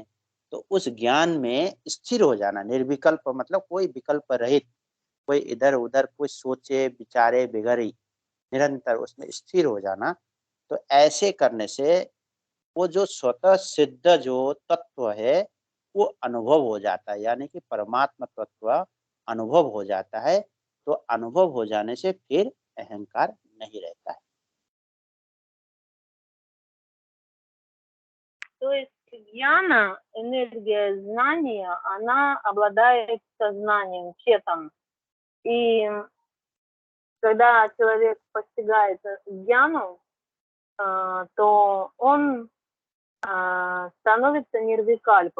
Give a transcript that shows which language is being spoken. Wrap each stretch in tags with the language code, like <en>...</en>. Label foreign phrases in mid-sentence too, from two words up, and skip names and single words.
<hi>तो उस ज्ञान में स्थिर हो जाना, निर्विकल्प मतलब कोई विकल्प रहित, कोई इधर उधर कोई सोचे विचारे बिगड़ ही, निरंतर उसमें स्थिर हो जाना। तो ऐसे करने से वो जो स्वतः सिद्ध जो तत्व है वो अनुभव हो जाता है, यानी कि परमात्मा तत्व अनुभव हो जाता है। तो अनुभव हो जाने से फिर अहंकार नहीं रहता है।</hi> <ru>То есть гьяна, энергия знания, она обладает сознанием, четом. И когда человек постигает гьяну, то он становится нирвикальпа.</ru>